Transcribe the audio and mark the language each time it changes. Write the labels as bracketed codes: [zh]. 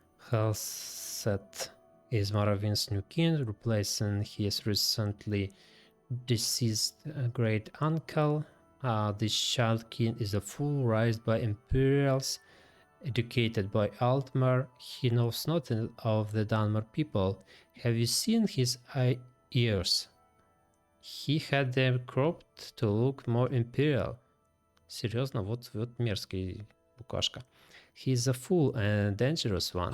[en] Halset is Morrovind's new king, replacing his recently deceased great uncle. This child king is a fool raised by Imperials educated by Altmer, he knows nothing of the Dunmer people. Have you seen his ears? He had them cropped to look more imperial. [ru] Серьезно, вот мерзкий букашка. [en] He is a fool and a dangerous one.